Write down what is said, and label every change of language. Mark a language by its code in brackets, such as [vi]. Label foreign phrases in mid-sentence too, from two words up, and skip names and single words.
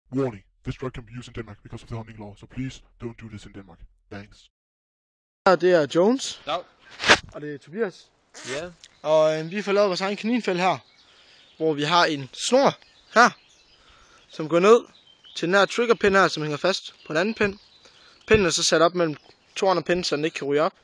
[en] Warning, this drug can be used in Denmark because of the hunting law, so please don't do this in Denmark. Thanks. [da] Det er Jones. Ja. Og det er Tobias. Ja. Og vi får lavet vores egen kaninfælde her. Hvor vi har en snor her. Som går ned til den her triggerpin her, som hænger fast på en anden pind. Pinden er så sat op mellem to andre pinde, så den ikke kan ryge op.